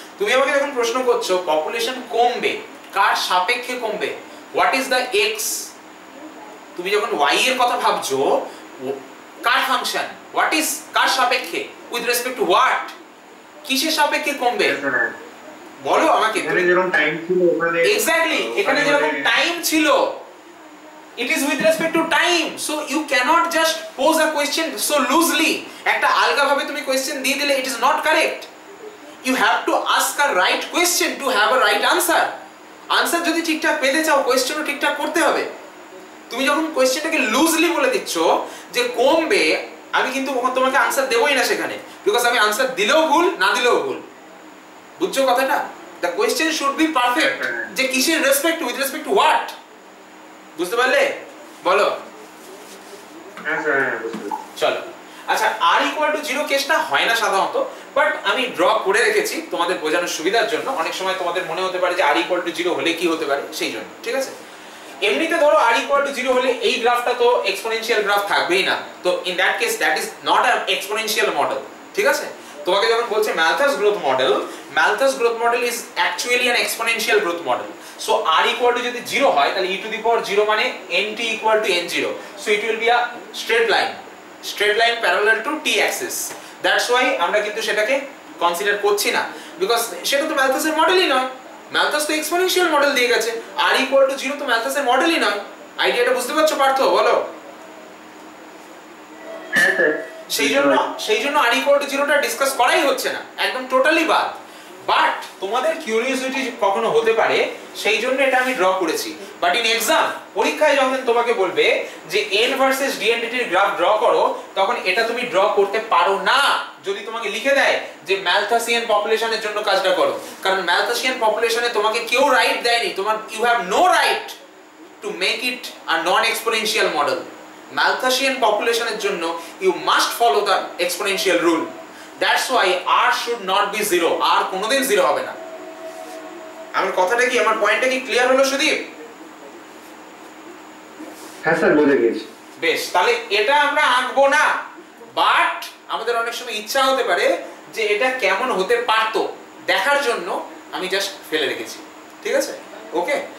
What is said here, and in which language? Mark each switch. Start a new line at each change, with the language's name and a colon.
Bangla: তুমি আমাকে যখন প্রশ্ন করছো পপুলেশন কমবে, কার সাপেক্ষে কমবে,
English: what is the x,
Bangla: তুমি যখন y এর কথা ভাবছো কার ফাংশন, হোয়াট ইজ কার সাপেক্ষে,
English: with respect to what,
Bangla: কিসের সাপেক্ষে কমবে বলো আমাকে। এখানে যেরকম টাইম ছিল ওখানে
English: exactly,
Bangla: এখানে যেরকম টাইম ছিল,
English: it is with respect to time, so you cannot just pose a question so loosely,
Bangla: একটা আলগা ভাবে তুমি কোশ্চেন দিয়ে দিলে
English: it is not correct. You have to ask a right question to have a right answer.
Bangla: Answer যদি ঠিকঠাক পেতে চাও কোশ্চেনও ঠিকঠাক করতে হবে। তুমি যখন কোশ্চেনটাকে লুজলি বলে দিচ্ছ যে কমবে, আমি কিন্তু তোমাকে আনসার দেবই না সেখানে, বিকজ আমি আনসার দিলেও ভুল, না দিলেও ভুল। বুঝছো কথাটা?
English: the question should be perfect,
Bangla: যে কিসের respect,
English: With respect to what.
Bangla: বুঝতে পারলে? বলো। হ্যাঁ স্যার বুঝতে চলো, আচ্ছা r = 0 কেসটা হয় না সাধারণত, বাট আমি ড্র করে রেখেছি তোমাদের বোঝানোর সুবিধার জন্য। অনেক সময় তোমাদের মনে হতে পারে যে r = 0 হলে কি হতে পারে, সেই জন্য, ঠিক আছে? এমনিতে ধরো r = 0 হলে এই গ্রাফটা তো এক্সপোনেনশিয়াল গ্রাফ থাকবেই না, তো
English: in that case that is not an exponential model,
Bangla: ঠিক আছে? তোমাকে যখন বলছে
English: Malthus growth model is actually an exponential growth model. So r =
Bangla: যদি 0 হয় তাহলে e⁻0 মানে
English: nt = n0, so it will be a straight line parallel to t axis. That's why
Bangla: আমরা কিন্তু সেটাকে কনসিডার করছি না, বিকজ সেটা তো Malthus এর মডেলই নয়। ম্যালথাস তো এক্সপোনেনশিয়াল মডেল দিয়ে গেছে, r ইকুয়াল টু 0 তো ম্যালথাসের মডেলই নয়। আইডিয়াটা বুঝতে পারছো পার্থ? বলো। হ্যাঁ স্যার। সেই জন্য r ইকুয়াল টু 0টা ডিসকাস করাই হচ্ছে না, একদম টোটালি বাদ। বাট তোমাদের কিউরিওসিটি কখনো হতে পারে, সেই জন্য এটা আমি ড্র করেছি। বাট ইন এক্সাম, পরীক্ষায় যখন তোমাকে বলবে যে n versus d এন্টিটির graph draw করো, তখন এটা তুমি ড্র করতে পারো না যদি তোমাকে লিখে দেয় যে ম্যালথাসিয়ান পপুলেশনের জন্য কাজটা করো। কারণ ম্যালথাসিয়ান পপুলেশনে তোমাকে কেউ রাইট দেয়নি, তোমার
English: You have no right to make it a non exponential model.
Bangla: ম্যালথাসিয়ান পপুলেশনের জন্য
English: You must follow the exponential rule. That's why r should not be 0,
Bangla: r কোনোদিন 0 হবে না। আমার কথাটা কি, আমার পয়েন্টটা কি ক্লিয়ার হলো সুদীপ? হ্যাঁ স্যার, বুঝে গেছি। বেশ, তাহলে এটা আমরা আঁকবো না, বাট আমাদের অনেক সময় ইচ্ছা হতে পারে যে এটা কেমন হতে পারতো দেখার জন্য আমি জাস্ট ফেলে রেখেছি। ঠিক আছে, ওকে?